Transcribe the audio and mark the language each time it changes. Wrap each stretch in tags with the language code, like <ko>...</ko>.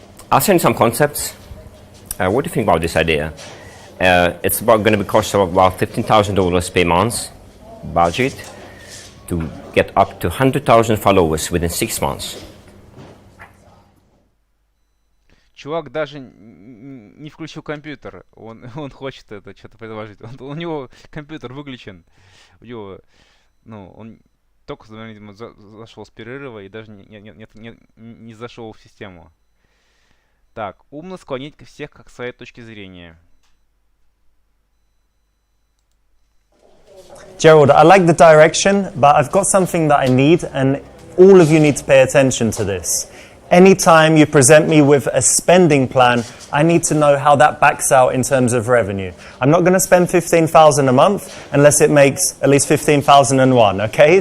<en>I'll send some concepts. What do you think about this idea? It's going to be cost of about $15,000 per month budget to get up to 100,000 followers within 6 months.</en> <ru>Чувак даже не включил компьютер. Он хочет это что-то предложить. У него компьютер выключен. У него, ну, он только зашел с перерыва и даже не зашел в систему. Так, умно склонить всех к своей точке зрения.</ru> <en>Gerald, I like the direction, but I've got something that I need, and all of you need to pay attention to this. Anytime you present me with a spending plan, I need to know how that backs out in terms of revenue. I'm not going to spend $15,000 a month unless it makes at least $15,001, okay?</en>